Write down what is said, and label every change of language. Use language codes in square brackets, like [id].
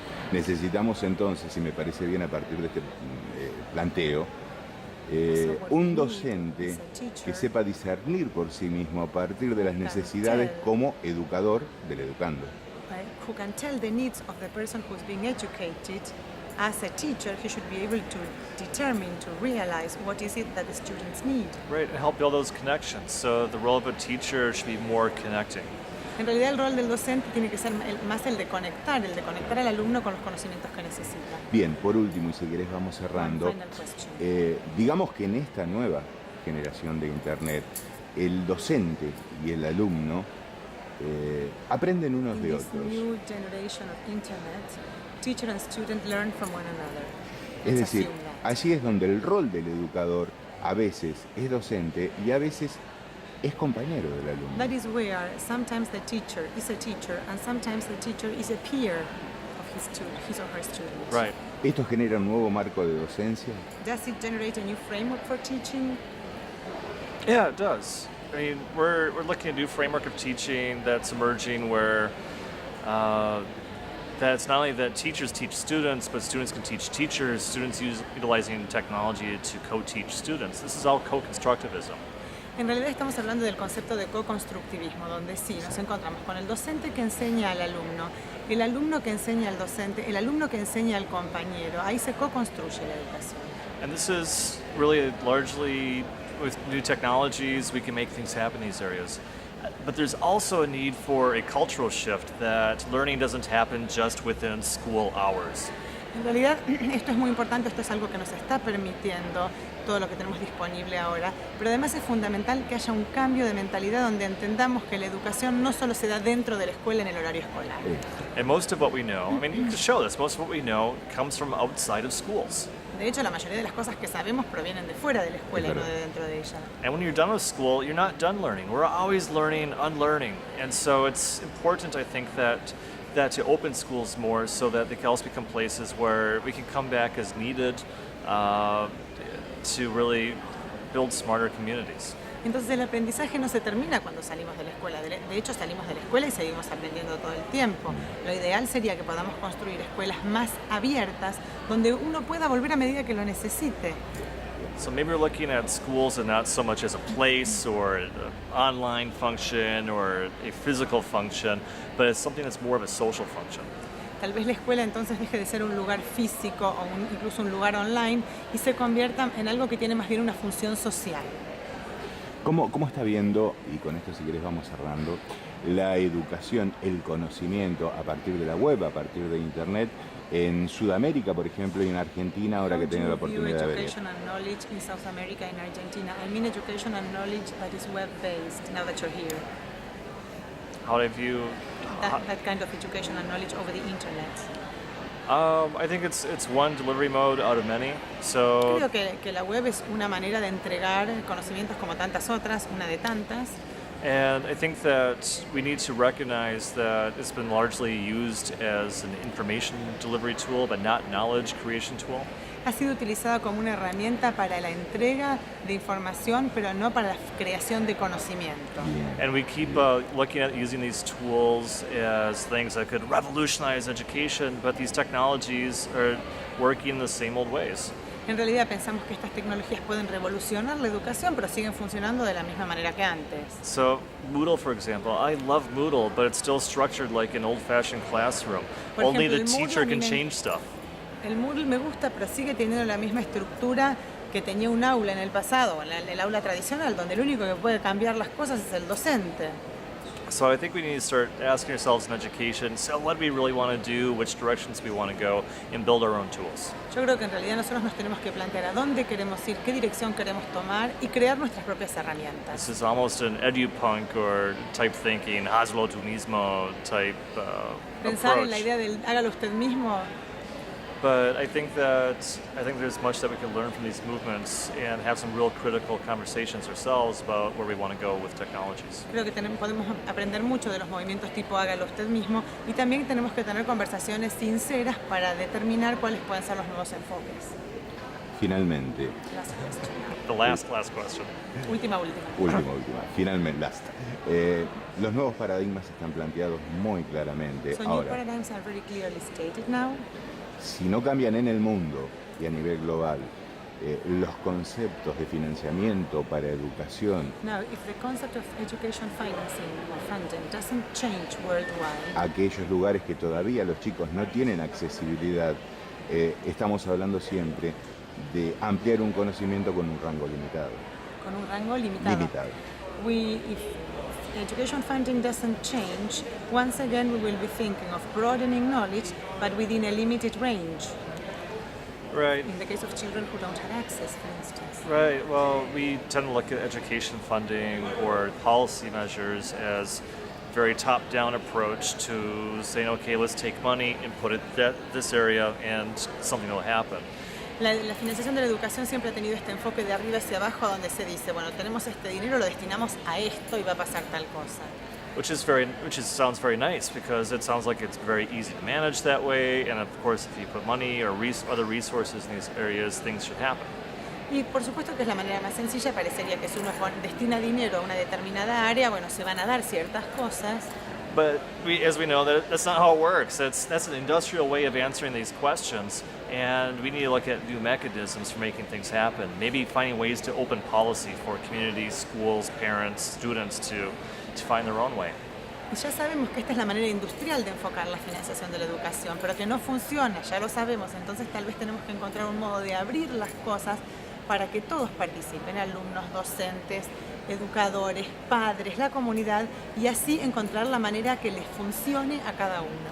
[es] Necesitamos entonces, si me parece bien a partir de este planteo, un docente que sepa discernir por sí mismo a partir de las necesidades como educador del educando. [en] Who can tell the needs of the person who's being educated. As a teacher, he should be able to determine, to realize what is it that the students need. Right, and help build those connections. So the role of a teacher should be more connecting. [es] En realidad el rol del docente tiene que ser más el de conectar al alumno con los conocimientos que necesita. Bien, por último, y si querés vamos cerrando, [en] Final question. [es] digamos que en esta nueva generación de Internet, el docente y el alumno aprenden unos [en] In [es] de [en] this [es] otros. [en] new generation of internet, teacher and student learn from one another. [es] Es [en] Let's [es] decir, [en] assume that. [es] allí es donde el rol del educador a veces es docente y a veces es compañero del alumno. [en] That is where sometimes the teacher is a teacher and sometimes the teacher is a peer of his or her student. Right. [es] ¿Esto genera un nuevo marco de docencia? [en] Does it generate a new framework for teaching? Yeah, it does. I mean, we're looking at a new framework of teaching that's emerging where that's not only that teachers teach students, but students can teach teachers, students utilizing technology to co-teach students. This is all co-constructivism. [es] En realidad estamos hablando del concepto de co-constructivismo, donde sí, nos encontramos con el docente que enseña al alumno, el alumno que enseña al docente, el alumno que enseña al compañero. Ahí se co-construye la educación. [en] And this is really largely, with new technologies, we can make things happen in these areas. But there's also a need for a cultural shift that learning doesn't happen just within school hours. [es] En realidad, esto es muy importante, esto es algo que nos está permitiendo todo lo que tenemos disponible ahora, pero además es fundamental que haya un cambio de mentalidad donde entendamos que la educación no solo se da dentro de la escuela en el horario escolar. [en] And most of what we know, I mean, you can show this, most of what we know comes from outside of schools. [es] De hecho, la mayoría de las cosas que sabemos provienen de fuera de la escuela y no de dentro de ella. [en] And when you're done with school, you're not done learning. We're always learning, unlearning. And so it's important, I think, that to open schools more so that they can also become places where we can come back as needed to really build smarter communities. [es] Entonces el aprendizaje no se termina cuando salimos de la escuela. De hecho, salimos de la escuela y seguimos aprendiendo todo el tiempo. Lo ideal sería que podamos construir escuelas más abiertas donde uno pueda volver a medida que lo necesite. [en] So maybe we're looking at schools and not so much as a place or an online function or a physical function, but it's something that's more of a social function. [es] tal vez la escuela entonces deje de ser un lugar físico o incluso un lugar online y se convierta en algo que tiene más bien una función social. ¿Cómo está viendo, y con esto si querés vamos cerrando, la educación, el conocimiento a partir de la web, a partir de Internet, en Sudamérica, por ejemplo, y en Argentina, ahora que he tenido la oportunidad de venir? [en] Education and knowledge in South America and Argentina. I mean education and knowledge that is web-based, now that you're here. How do I view That kind of education and knowledge over the internet. I think it's one delivery mode out of many. So [es] Creo que la web es una manera de entregar conocimientos como tantas otras, una de tantas. [en] and I think that we need to recognize that it's been largely used as an information delivery tool, but not knowledge creation tool. [es] Ha sido utilizada como una herramienta para la entrega de información, pero no para la creación de conocimiento. Bien. [en] And we keep looking at using these tools as things that could revolutionize education, but these technologies are working the same old ways. [es] En realidad pensamos que estas tecnologías pueden revolucionar la educación, pero siguen funcionando de la misma manera que antes. [en] So Moodle, for example, I love Moodle, but it's still structured like an old-fashioned classroom. [es] Por [en] Only [es] ejemplo, [en] the [es] el Moodle [en] teacher [es] a mí [en] can [es] me- [en] change stuff. [es] El Moodle me gusta, pero sigue teniendo la misma estructura que tenía un aula en el pasado, el aula tradicional, donde el único que puede cambiar las cosas es el docente. [en] So I think we need to start asking ourselves in education, so what do we really want to do, which directions we want to go, and build our own tools. [es] Yo creo que en realidad nosotros nos tenemos que plantear a dónde queremos ir, qué dirección queremos tomar y crear nuestras propias herramientas. [en] This is almost an edupunk or type thinking, [es] hazlo tú mismo [en] type [es] Pensar en la [en] approach. [es] idea del hágalo usted mismo. [en] But I think there's much that we can learn from these movements and have some real critical conversations ourselves about where we want to go with technologies. [es] Creo que podemos aprender mucho de los movimientos tipo hágalo usted mismo y también tenemos que tener conversaciones sinceras para determinar cuáles pueden ser los nuevos enfoques. Finalmente, [en] Last question. The last question. [es] Última. última, finalmente, [en] last. [es] Los nuevos paradigmas están planteados muy claramente. [en] So new [es] Ahora, [en] paradigms are very clearly stated now. [es] si no cambian en el mundo y a nivel global los conceptos de financiamiento para educación, [en] Now, if the concept of education financing or funding doesn't change worldwide, [es] aquellos lugares que todavía los chicos no tienen accesibilidad, estamos hablando siempre de ampliar un conocimiento con un rango limitado. con un rango limitado. [en] If education funding doesn't change, once again we will be thinking of broadening knowledge, but within a limited range. Right. In the case of children who don't have access, for instance. Right. Well, we tend to look at education funding or policy measures as very top-down approach to saying, okay, let's take money and put it this area, and something will happen. [es] La financiación de la educación siempre ha tenido este enfoque de arriba hacia abajo, donde se dice, bueno, tenemos este dinero, lo destinamos a esto y va a pasar tal cosa. [en] Sounds very nice because it sounds like it's very easy to manage that way, and of course, if you put money or other resources in these areas, things should happen. [es] Y por supuesto que es la manera más sencilla, parecería que si uno destina dinero a una determinada área, bueno, se van a dar ciertas cosas. [en] But as we know, that's not how it works. That's an industrial way of answering these questions, and we need to look at new mechanisms for making things happen. Maybe finding ways to open policy for communities, schools, parents, students to find their own way. [es] Y ya sabemos que esta es la manera industrial de enfocar la financiación de la educación, pero que no funciona, ya lo sabemos, entonces tal vez tenemos que encontrar un modo de abrir las cosas para que todos participen, alumnos, docentes, educadores, padres, la comunidad, y así encontrar la manera que les funcione a cada uno.